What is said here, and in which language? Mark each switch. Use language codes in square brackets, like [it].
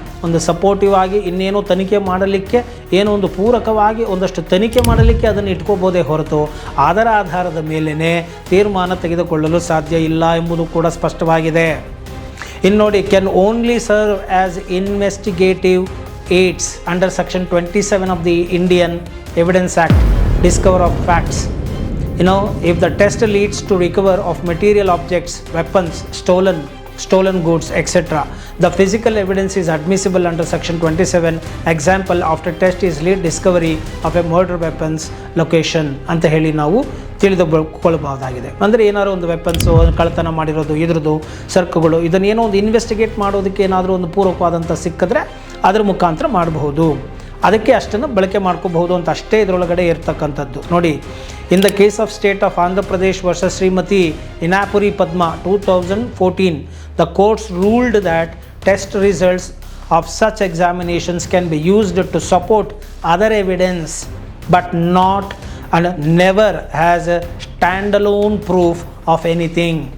[kn] ಒಂದು ಸಪೋರ್ಟಿವ್ ಆಗಿ ಇನ್ನೇನೋ ತನಿಖೆ ಮಾಡಲಿಕ್ಕೆ, ಏನೋ ಒಂದು ಪೂರಕವಾಗಿ ಒಂದಷ್ಟು ತನಿಖೆ ಮಾಡಲಿಕ್ಕೆ ಅದನ್ನು ಇಟ್ಕೋಬೋದೇ ಹೊರತು ಅದರ ಆಧಾರದ ಮೇಲೇ ತೀರ್ಮಾನ ತೆಗೆದುಕೊಳ್ಳಲು ಸಾಧ್ಯ ಇಲ್ಲ ಎಂಬುದು ಕೂಡ ಸ್ಪಷ್ಟವಾಗಿದೆ. ಇನ್ನು ನೋಡಿ, [en] Can only serve as investigative aids under section 27 of the Indian evidence act, discover of facts. If the test leads to recover of material objects, weapons, stolen goods, etc., the physical evidence is admissible under section 27. Example, after test is lead discovery of a murder weapons location [kn] ಅಂತ ಹೇಳಿ ನಾವು ತಿಳಿದುಕೊಳ್ಳಬಹುದಾಗಿದೆ. ಅಂದರೆ ಏನಾದರೂ ಒಂದು weapons, ಕಳ್ಳತನ ಮಾಡಿರೋದು, ಇದ್ರದ್ದು ಸರ್ಕುಗಳು, ಇದನ್ನೇನೋ ಒಂದು ಇನ್ವೆಸ್ಟಿಗೇಟ್ ಮಾಡೋದಕ್ಕೆ ಏನಾದರೂ ಒಂದು ಪೂರಕವಾದಂಥ ಸಿಕ್ಕಿದ್ರೆ ಅದರ ಮುಖಾಂತರ ಮಾಡಬಹುದು. ಅದಕ್ಕೆ ಅಷ್ಟನ್ನು ಬಳಕೆ ಮಾಡ್ಕೋಬಹುದು ಅಂತ ಅಷ್ಟೇ ಇದರೊಳಗಡೆ ಇರ್ತಕ್ಕಂಥದ್ದು. ನೋಡಿ, [en] In the case of state of Andhra Pradesh versus Shrimati Inapuri Padma 2014, the courts ruled that test results of such examinations can be used to support other evidence but not and never has a stand alone proof of anything.